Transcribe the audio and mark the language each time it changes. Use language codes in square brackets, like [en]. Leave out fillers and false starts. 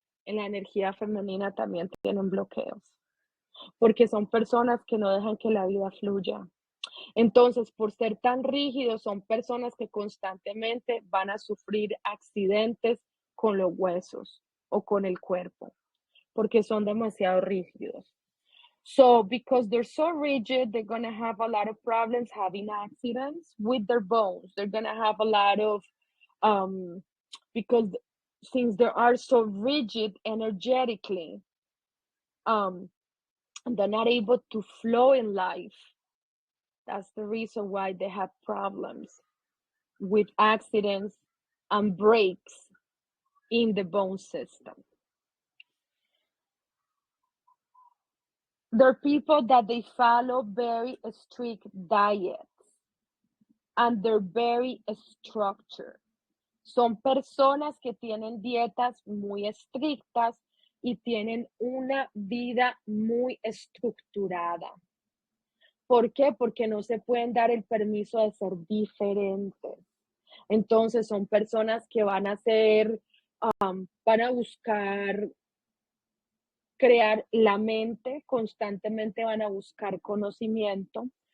[es] En la energía femenina también tienen bloqueos, porque son personas que no dejan que la vida fluya. Entonces, por ser tan rígidos, son personas que constantemente van a sufrir accidentes con los huesos o con el cuerpo, porque son demasiado rígidos. [en] So, because they're so rigid, they're going to have a lot of problems having accidents with their bones. They're going to have a lot of, because since they are so rigid energetically, they're not able to flow in life. That's the reason why they have problems with accidents and breaks in the bone system. There are people that they follow very strict diets and they're very structured. [es] Son personas que tienen dietas muy estrictas y tienen una vida muy estructurada. ¿Por qué? Porque no se pueden dar el permiso de ser diferentes. Entonces son personas que van a buscar crear la mente, constantemente van a buscar conocimiento.